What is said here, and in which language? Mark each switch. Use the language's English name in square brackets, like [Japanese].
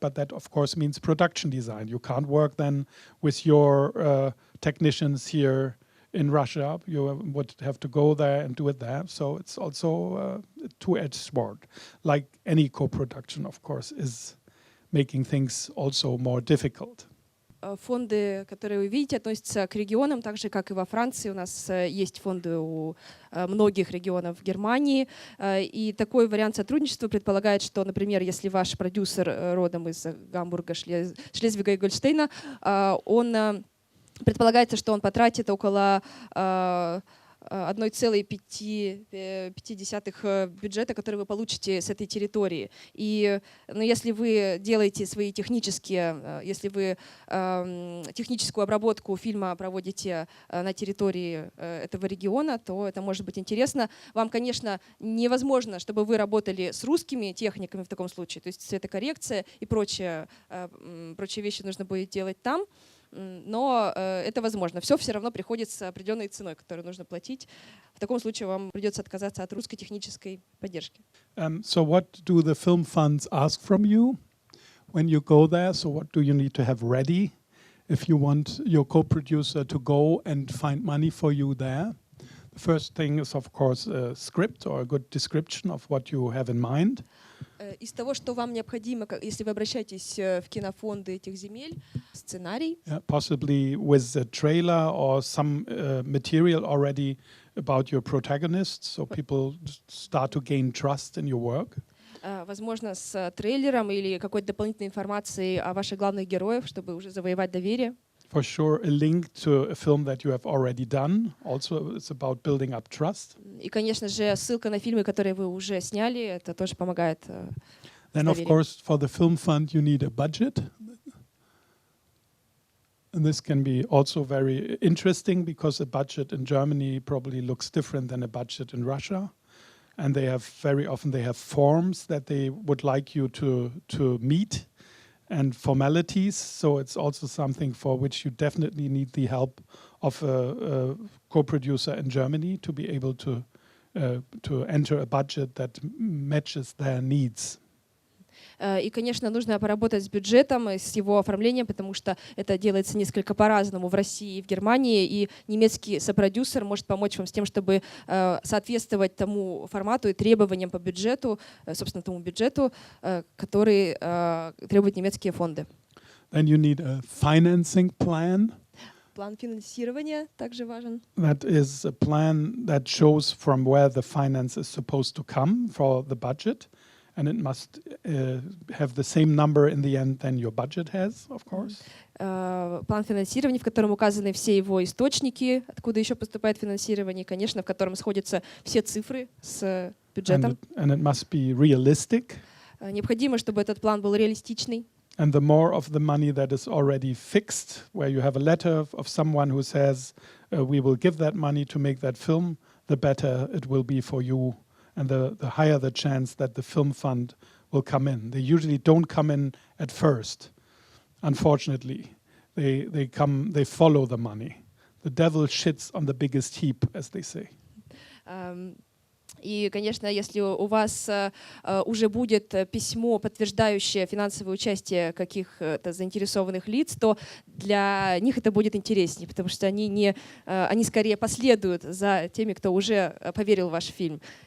[English] But that, of course, means production design. You can't work then with your technicians here in Russia. You would have to go there and do it there. So it's also a two-edged sword. Like any co-production, of course, is making things also more difficult. [Russian] Фонды, которые вы видите, относятся к регионам, так же, как и во Франции. У нас есть фонды у многих регионов в Германии. И такой вариант сотрудничества предполагает, что, например, если ваш продюсер родом из Гамбурга, Шлезвига и Гольштейна, он предполагается, что он потратит около 1,5 бюджета, который вы получите с этой территории. И если вы делаете свои технические, если вы техническую обработку фильма проводите на территории этого региона, то это может быть интересно. Вам, конечно, невозможно, чтобы вы работали с русскими техниками в таком случае, то есть цветокоррекция и прочие вещи нужно будет делать там. Но это возможно. Все равно приходит с определенной ценой, которую нужно платить. В таком случае вам придется отказаться от русской технической поддержки. [English] So what do the film funds ask from you when you go there? So what do you need to have ready if you want your co-producer to go and find money for you there? The first thing is, of course, a script or a good description of what you have in mind. [Russian] Из того, что вам необходимо, если вы обращаетесь в кинофонды этих земель, сценарий. [English] Possibly with a trailer or some material already about your protagonists, so people start to gain trust in your work. [Russian] Возможно, с трейлером или какой-то дополнительной информацией о ваших главных героях, чтобы уже завоевать доверие. [English] For sure, a link to a film that you have already done. Also, it's about building up trust. [Russian] И, конечно же, ссылка на фильмы, которые вы уже сняли, это тоже помогает. [English] Then, of course, for the film fund, you need a budget. And this can be also very interesting because a budget in Germany probably looks different than a budget in Russia. And they have very often forms that they would like you to meet. and formalities. So it's also something for which you definitely need the help of a co-producer in Germany to be able to enter a budget that matches their needs. [Russian] И, конечно, нужно поработать с бюджетом, с его оформлением, потому что это делается несколько по-разному в России и в Германии, и немецкий сопродюсер может помочь вам с тем, чтобы соответствовать тому формату и требованиям по бюджету, собственно, тому бюджету, который требуют немецкие фонды. [English] Then you need a financing plan. [Russian] План финансирования также важен. [English] That is a plan that shows from where the finance is supposed to come for the budget. And it must have the same number in the end than your budget has, of course. [Russian] План финансирования, в котором указаны все его источники, откуда еще поступает финансирование, и, конечно, в котором сходятся все цифры с бюджетом. [English] And it must be realistic. [Russian] Необходимо, чтобы этот план был реалистичный. [English] And the more of the money that is already fixed, where you have a letter of someone who says, we will give that money to make that film, the better it will be for you. And the higher the chance that the film fund will come in. They usually don't come in at first, unfortunately. They follow the money. The devil shits on the biggest heap, as they say. [Russian] И, конечно, если у вас уже будет письмо, подтверждающее финансовое участие каких-то заинтересованных лиц, то для них это будет интереснее, потому что они скорее последуют за теми, кто уже поверил в ваш фильм.